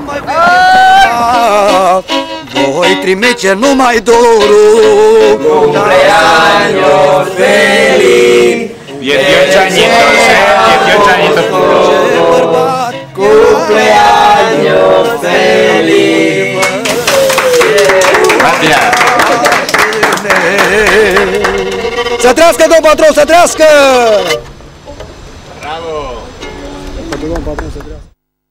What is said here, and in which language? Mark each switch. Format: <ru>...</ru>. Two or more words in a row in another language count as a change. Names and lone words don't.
<ro>Voi trimite numai dorul.</ro> <es>Cumpleaños feliz. 18 añitos, 18 añitos. Cumpleaños feliz. Gracias.</es> <ro>Se trească, domn patron, se trească! Bravo. Domn patron, se trească.</ro>